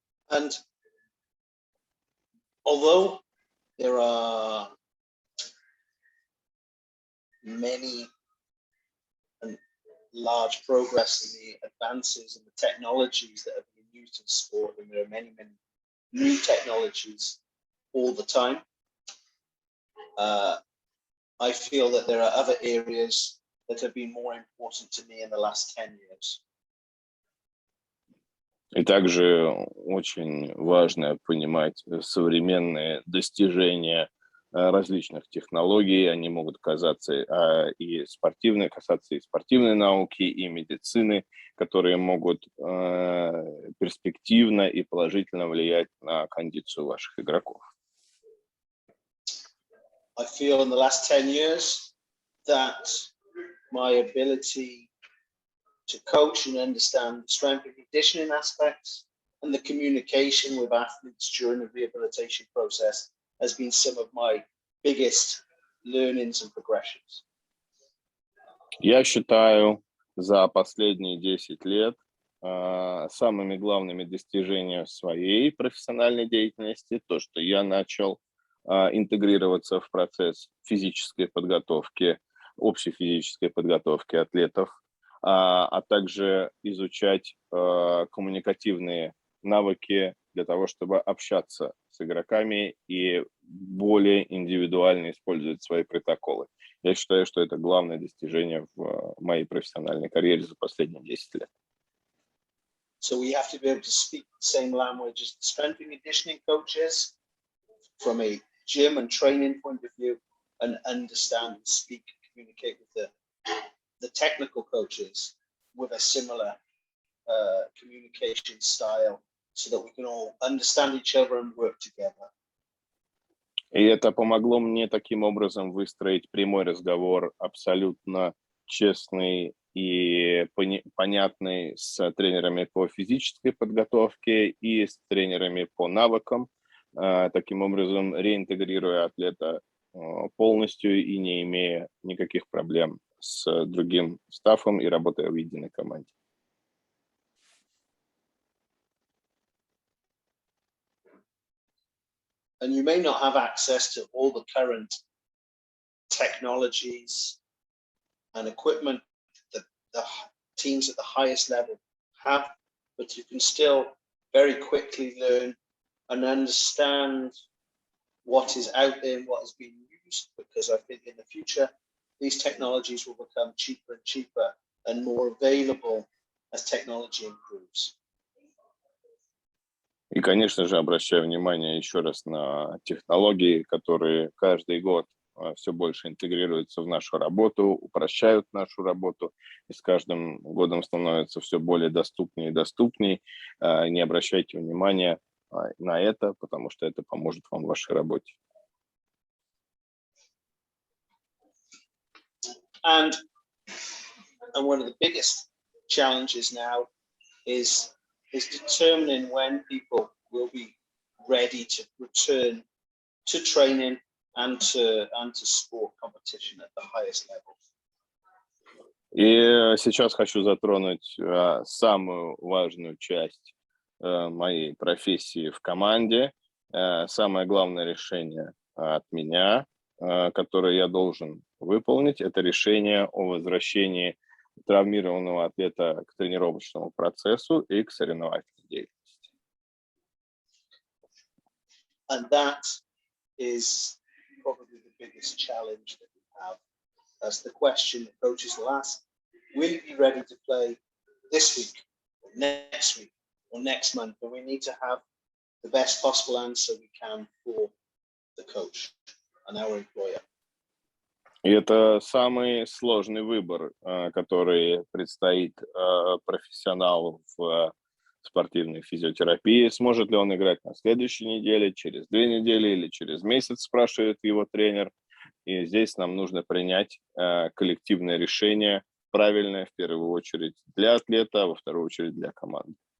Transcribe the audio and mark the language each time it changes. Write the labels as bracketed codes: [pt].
[en] And although there are many and large progress in the advances and the technologies that have been used in sport, and there are many new technologies all the time, I feel that there are other areas that have been more important to me in the last 10 years. [ru] И также очень важно понимать современные достижения различных технологий. Они могут касаться касаться и спортивной науки, и медицины, которые могут перспективно и положительно влиять на кондицию ваших игроков. [en] I feel in the last 10 years that my ability to coach and understand strength and conditioning aspects and the communication with athletes during the rehabilitation process has been some of my biggest learnings and progressions. [ru] Я считаю, за последние 10 лет самыми главными достижениями своей профессиональной деятельности то, что я начал интегрироваться в процесс физической подготовки, общей физической подготовки атлетов, а также изучать коммуникативные навыки для того, чтобы общаться с игроками и более индивидуально использовать свои протоколы. Я считаю, что это главное достижение в моей профессиональной карьере за последние 10 лет. [en] So we have to be able to speak the same language as the strength and conditioning coaches from a gym and training point of view, and understand and speak and communicate with the technical coaches with a similar communication style so that we can all understand each other and work together. [ru] И это помогло мне таким образом выстроить прямой разговор, абсолютно честный и понятный с тренерами по физической подготовке и с тренерами по навыкам, таким образом реинтегрируя атлета полностью и не имея никаких проблем с другим стафом и работая в единой команде. [en] And you may not have access to all the current technologies and equipment that the teams at the highest level have, but you can still very quickly learn and understand what is out there and what is being used, because I think in the future these technologies will become cheaper and cheaper and more available as technology improves. [ru] И, конечно же, обращаю внимание еще раз на технологии, которые каждый год все больше интегрируются в нашу работу, упрощают нашу работу, и с каждым годом становятся все более доступнее и доступнее. Не обращайте внимания на это, потому что это поможет вам в вашей работе. [en] And one of the biggest challenges now is determining when people will be ready to return to training and to sport competition at the highest level. [ru] И сейчас хочу затронуть самую важную часть моей профессии в команде. Самое главное решение от меня, которое я должен выполнить, это решение о возвращении травмированного атлета к тренировочному процессу и к соревновательной деятельности. [en] And that is probably the biggest challenge that we have. That's the question that coaches will ask. Will you be ready to play this week, or next week, or next month? And we need to have the best possible answer we can for the coach and our employer. [ru] И это самый сложный выбор, который предстоит профессионалу в спортивной физиотерапии. Сможет ли он играть на следующей неделе, через 2 недели или через месяц, спрашивает его тренер. И здесь нам нужно принять коллективное решение, правильное в первую очередь для атлета, а во вторую очередь для команды.